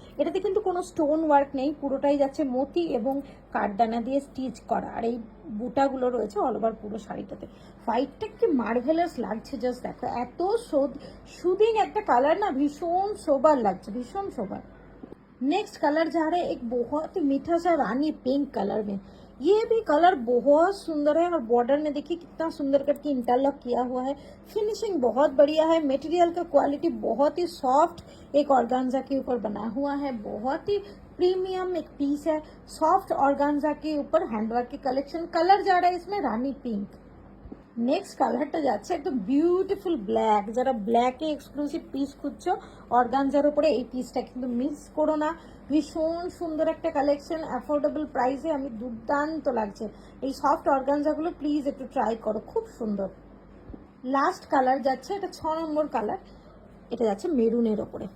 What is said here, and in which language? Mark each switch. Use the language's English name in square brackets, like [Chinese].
[Bangla] এটাতে কিন্তু কোনো স্টোন ওয়ার্ক নেই, পুরোটাই যাচ্ছে মতি এবং কাঠদানা দিয়ে স্টিচ করা, আর এই বুটাগুলো রয়েছে অল ওভার পুরো শাড়িটাতে। হোয়াইটটা কি মার্ভেলাস লাগছে, জাস্ট দেখো, এত সুদিং একটা কালার না, ভীষণ সোবার লাগছে, ভীষণ সোবার। [Hindi] नेक्स्ट कलर जा रहा है एक बहुत ही मीठा सा रानी पिंक कलर में। ये भी कलर बहुत सुंदर है, और बॉर्डर में देखिए कितना सुंदर करके इंटरलॉक किया हुआ है। फिनिशिंग बहुत बढ़िया है, मटेरियल का क्वालिटी बहुत ही सॉफ्ट एक ऑर्गेन्जा के ऊपर बना हुआ है, बहुत ही प्रीमियम एक पीस है। सॉफ्ट ऑर्गेन्जा के ऊपर हैंडवर्क की कलेक्शन। कलर जा रहा है इसमें रानी पिंक। [Bangla] নেক্সট কালারটা যাচ্ছে একদম বিউটিফুল ব্ল্যাক। যারা ব্ল্যাকে এক্সক্লুসিভ পিস খুঁজছো অর্গানজার উপরে, এই পিসটা কিন্তু মিস করো না। ভীষণ সুন্দর একটা কালেকশন, অ্যাফোর্ডেবল প্রাইসে, আমি দুর্দান্ত লাগছে। এই সফট অর্গানজাগুলো প্লিজ একটু ট্রাই করো, খুব সুন্দর। লাস্ট কালার যাচ্ছে, এটা 6 নম্বর কালার, এটা যাচ্ছে মেরুনের ওপরে।